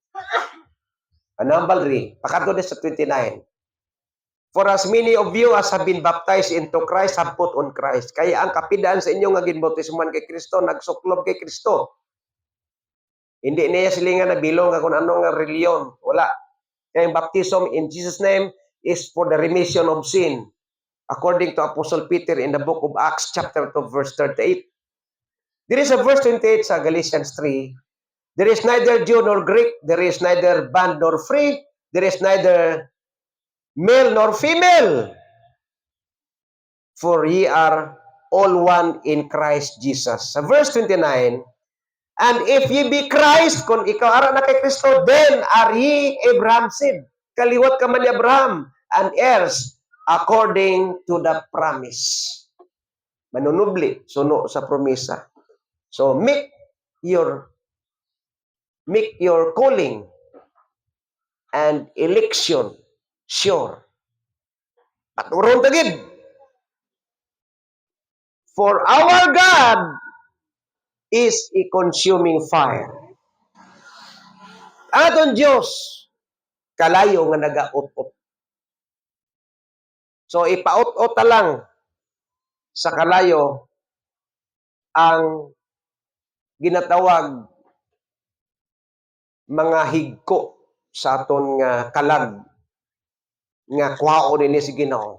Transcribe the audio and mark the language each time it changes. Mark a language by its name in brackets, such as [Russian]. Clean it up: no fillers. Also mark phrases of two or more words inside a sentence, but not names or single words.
[Hiligaynon] Anambal ri, pakadto sa 29. [English] For as many of you as have been baptized into Christ have put on Christ. [Hiligaynon] Kaya ang kapidaan sa inyo nga ginbautismuhan kay Kristo, nagsuklob kay Kristo. Hindi niya silingan na bilong kung ano nga reliyon. Wala. [Filipino] Kaya yung [English] baptism in Jesus' name is for the remission of sin. According to Apostle Peter in the book of Acts chapter 2 verse 38. There is a verse 28 sa Galatians 3. There is neither Jew nor Greek. There is neither bond nor free. There is neither male nor female. For ye are all one in Christ Jesus. Sa verse 29, and if ye be Christ, [Hiligaynon] kung ikaw ara na kay Kristo, [English] then are ye Abraham's seed. [Hiligaynon] Kaliwat ka man ni Abraham, [English] and heirs according to the promise. [Hiligaynon] Manunubli, suno sa promisa. [English] So make your calling and election sure. [Hiligaynon] Paturon tagid. [English] For our God is a consuming fire. [Hiligaynon] Aton Diyos, kalayo nga nagaot-ot. So ipaot-ot lang sa kalayo ang ginatawag mga higko sa aton nga kalag nga kuhaon ini si Ginoo.